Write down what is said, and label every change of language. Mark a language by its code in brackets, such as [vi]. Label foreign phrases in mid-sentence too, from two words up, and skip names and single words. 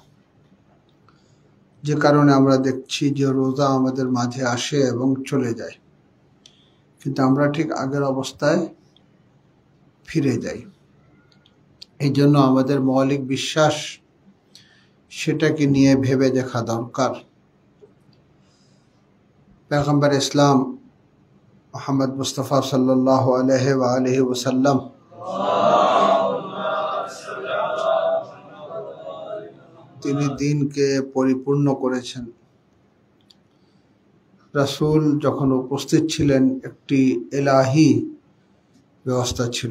[bn] যে কারণে আমরা দেখছি যে রোজা আমাদের মাঝে আসে এবং চলে যায়, কিন্তু আমরা ঠিক আগের অবস্থায় ফিরে যাই। এই জন্য আমাদের মৌলিক বিশ্বাস সেটাকে নিয়ে ভেবে দেখা দরকার। পয়গম্বর ইসলাম মোহাম্মদ মুস্তফা [ar] صلى الله عليه وسلم [bn] তিনি দিনকে পরিপূর্ণ করেছেন। রাসূল যখন উপস্থিত ছিলেন একটি ইলাহি ব্যবস্থা ছিল।